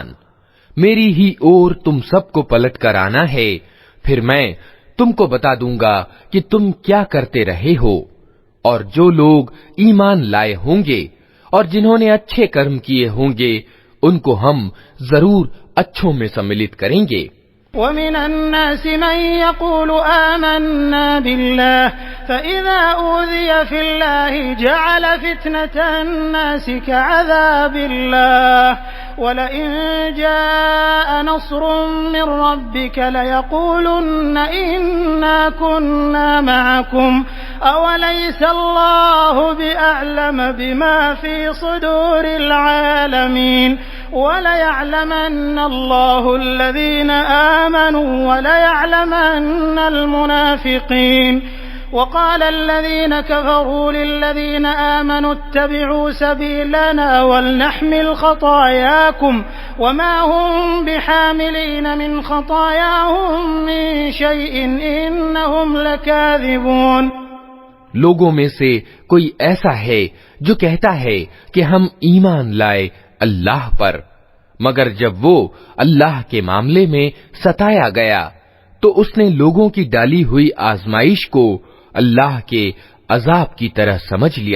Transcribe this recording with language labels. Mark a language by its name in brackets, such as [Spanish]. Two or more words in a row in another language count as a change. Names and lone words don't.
[Hindi] मेरी ही ओर तुम सबको पलट कर आना है, फिर मैं तुमको बता दूंगा कि तुम क्या करते रहे हो। और जो लोग ईमान लाए होंगे और जिन्होंने अच्छे कर्म किए होंगे उनको हम जरूर अच्छों में सम्मिलित करेंगे। [Arabic] ومن الناس من يقول آمنا بالله فإذا أوذي في الله جعل فتنة الناس كعذاب الله ولئن جاء نصر من ربك ليقولن إنا كنا معكم أوليس الله بأعلم بما في صدور العالمين. وليعلمن الله الذين آمنوا وليعلمن المنافقين. وقال الذين كفروا للذين آمنوا اتبعوا سبيلنا ولنحمل خطاياكم وما هم بحاملين من خطاياهم من شيء إنهم لكاذبون. [Hindi] लोगों में से कोई ऐसा है जो कहता है कि हम ईमान लाए अल्लाह पर, मगर जब वो अल्लाह के मामले में सताया गया तो उसने लोगों की डाली हुई आजमाइश को अल्लाह के अजाब की तरह समझ लिया।